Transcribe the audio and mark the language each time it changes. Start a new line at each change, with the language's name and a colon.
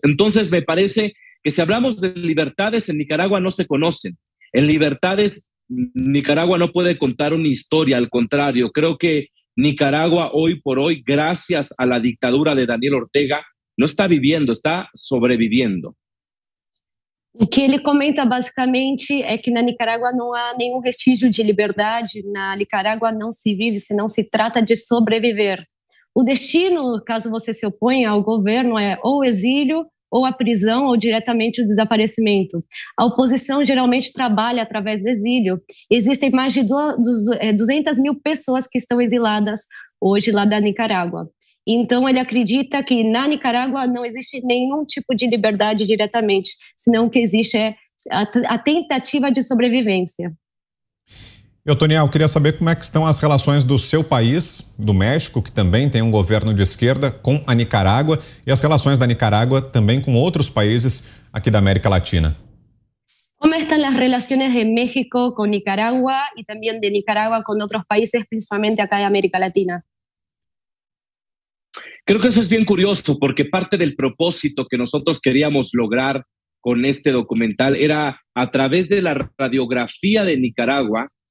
Spanish: Entonces me parece que si hablamos de libertades, en Nicaragua no se conocen. En libertades, Nicaragua no puede contar una historia, al contrario, creo que Nicaragua hoy por hoy, gracias a la dictadura de Daniel Ortega, no está viviendo, está sobreviviendo.
Portuguese: O que ele comenta basicamente é que na Nicarágua não há nenhum vestígio de liberdade, na Nicarágua não se vive, senão se trata de sobreviver. O destino, caso você se oponha ao governo, é ou o exílio, ou a prisão, ou diretamente o desaparecimento. A oposição geralmente trabalha através do exílio. Existem mais de 200 mil pessoas que estão exiladas hoje lá da Nicarágua. Então, ele acredita que na Nicarágua não existe nenhum tipo de liberdade diretamente, senão o que existe é a tentativa de sobrevivência. Otoniel, queria saber como é que estão as relações do seu país, do México, que também tem um governo de esquerda, com a Nicarágua, e as relações da Nicarágua também com outros países aqui da América Latina.
Spanish: ¿Cómo están las relaciones de México con Nicaragua y también de Nicaragua con otros países, principalmente acá de América Latina? Creo que eso es bien curioso porque parte del propósito que nosotros queríamos lograr con este documental era, a través de la radiografía de Nicaragua,